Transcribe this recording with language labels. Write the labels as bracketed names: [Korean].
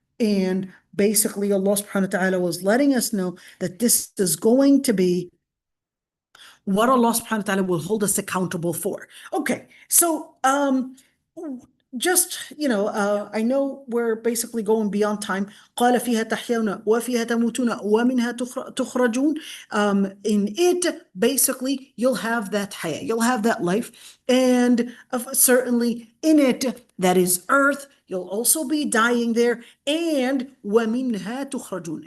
[English] And basically Allah subhanahu wa ta'ala was letting us know that this is going to be what Allah subhanahu wa ta'ala will hold us accountable for. Okay, so just, I know we're basically going beyond time. [Arabic] قال فيها تحيون وفيها تموتون ومنها تخرجون. [English] In it, basically, you'll have that haya, you'll have that life. And certainly in it, that is earth, you'll also be dying there. [Arabic] And ومنها تخرجون.